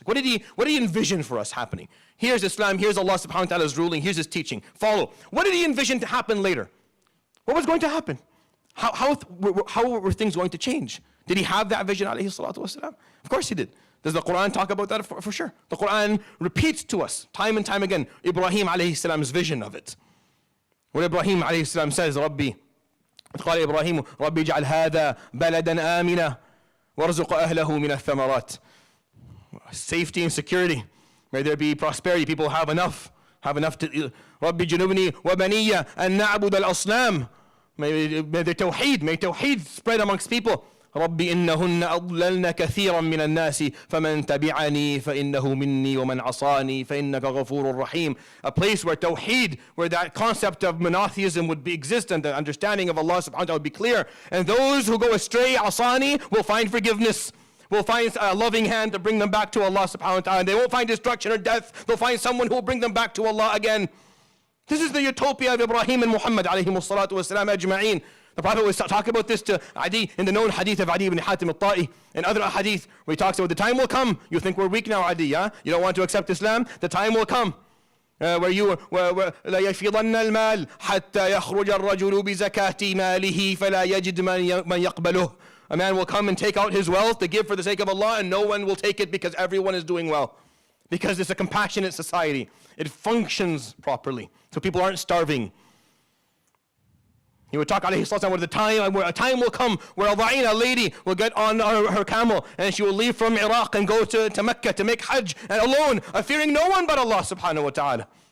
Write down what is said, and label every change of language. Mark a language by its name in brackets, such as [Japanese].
[English] What did he envision for us happening? Here's Islam, here's Allah subhanahu wa ta'ala's ruling, here's his teaching. Follow. What did he envision to happen later? What was going to happen? How were things going to change? Did he have that vision, alayhi salatu wasalam? Of course he did. Does the Quran talk about that? For sure. The Quran repeats to us time and time again Ibrahim alayhi salam's vision of it. When Ibrahim alayhi salam says, Rabbi, [Arabic] قال إبراهيم ربي اجعل هذا بلدا آمنا وارزق أهله من الثمرات. [English] Safety and security. May there be prosperity. People have enough to. [Arabic] ربي جنبني وبني أن نعبد الأصنام. [English] May Tawheed spread amongst people. [Arabic] ربي إنهن أضللن كثيرا من الناس فمن تبعني فإنه مني ومن عصاني فإنك غفور رحيم. [English] A place where Tawheed, where that concept of monotheism would be existent, the understanding of Allah subhanahu wa ta'ala would be clear. And those who go astray, asani, will find forgiveness. Will find a loving hand to bring them back to Allah subhanahu wa ta'ala. And they won't find destruction or death. They'll find someone who will bring them back to Allah again. This is the utopia of Ibrahim and Muhammad alayhi salatu wasalam ajma'een. The Prophet was talking about this to Adi in the known hadith of Adi ibn Hatim al-Ta'i and other hadith where he talks about the time will come. You think we're weak now, Adi, yeah? You don't want to accept Islam? The time will come where [Arabic] لا يفيضن المال حتى يخرج الرجل بزكاة ماله فلا يجد من يقبله. [English] A man will come and take out his wealth to give for the sake of Allah, and no one will take it because everyone is doing well. Because it's a compassionate society. It functions properly. So people aren't starving. He would talk alayhi salatu where a time will come where a lady will get on her camel and she will leave from Iraq and go to Mecca to make Hajj and alone, fearing no one but Allah subhanahu wa ta'ala.